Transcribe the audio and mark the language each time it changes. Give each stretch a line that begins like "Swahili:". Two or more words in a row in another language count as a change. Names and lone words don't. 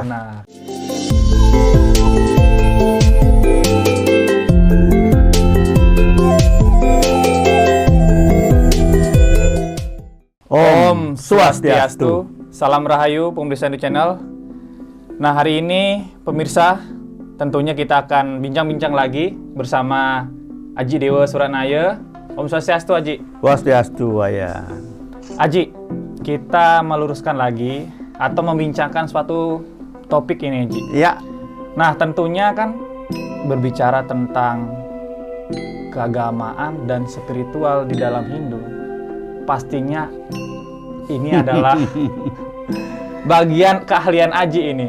Indonesian: Nah, Om Swastiastu, salam rahayu pemirsa Hindu Channel. Nah, hari ini pemirsa, tentunya kita akan bincang-bincang lagi bersama Aji Dewa Suranaya. Om Swastiastu, Aji. Swastiastu, ya. Aji, kita meluruskan lagi atau membincangkan suatu topik ini, Aji. Ya. Nah, tentunya kan berbicara tentang keagamaan dan spiritual di dalam Hindu. Pastinya ini adalah bagian keahlian Aji ini.